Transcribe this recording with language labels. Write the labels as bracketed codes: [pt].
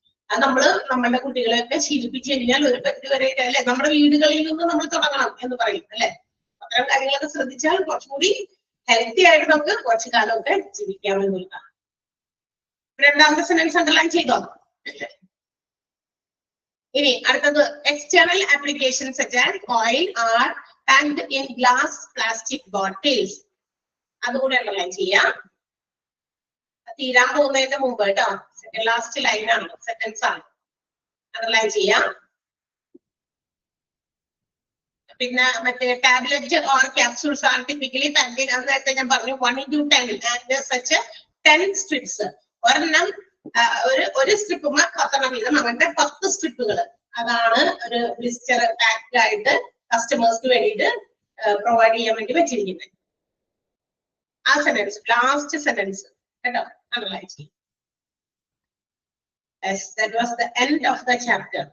[ml] അത് നമ്മള് നമ്മളുടെ കുട്ടികളെയൊക്കെ ശീലിപ്പിച്ചു കഴിഞ്ഞാൽ ഒരു പരിധി വരെ അല്ലെ നമ്മുടെ വീടുകളിൽ നിന്ന് നമ്മൾ തുടങ്ങണം എന്ന് പറയും അല്ലെ. അത്തരം കാര്യങ്ങളൊക്കെ ശ്രദ്ധിച്ചാൽ കുറച്ചുകൂടി ഹെൽത്തി ആയിട്ട് നമുക്ക് കുറച്ചു കാലമൊക്കെ ജീവിക്കാമെന്നുള്ളതാണ്. രണ്ടാമത്തെ സെന്റൻസ് അണ്ടർലൈൻ ചെയ്തോ? ഇനി അടുത്തത് [en] External applications such as oil are packed in glass plastic bottles. [ml] അതുകൂടെ അണ്ടർലൈൻ ചെയ്യാം. തീരാൻ പോകുന്നതിന്റെ മുമ്പ് കേട്ടോ. ലാസ്റ്റ് ലൈനാണ്, സെന്റൻസ് ആണ്. അണ്ടർലൈൻ ചെയ്യാം. പിന്നെ മറ്റേ [en] tablet or capsules are typically packed in, [ml] അത് നേരത്തെ ഞാൻ പറഞ്ഞു [en] 1 into 10 and such 10 strips. [ml] ഒരെണ്ണം ഒരു സ്ട്രിപ്പ് 10 വീതം, അങ്ങനത്തെ 10 സ്ട്രിപ്പുകൾ. അതാണ് ഒരു ബ്ലിസ്റ്റർ പാക്ഡ് ആയിട്ട് കസ്റ്റമേഴ്സിന് വേണ്ടിയിട്ട് പ്രൊവൈഡ് ചെയ്യാൻ വേണ്ടി വെച്ചിരിക്കുന്നത്. ആ സെന്റൻസ് ലാസ്റ്റ് സെന്റൻസ് കേട്ടോ അണ്ടർലൈൻ ചെയ്യും. [en] Yes, that was the end of the chapter.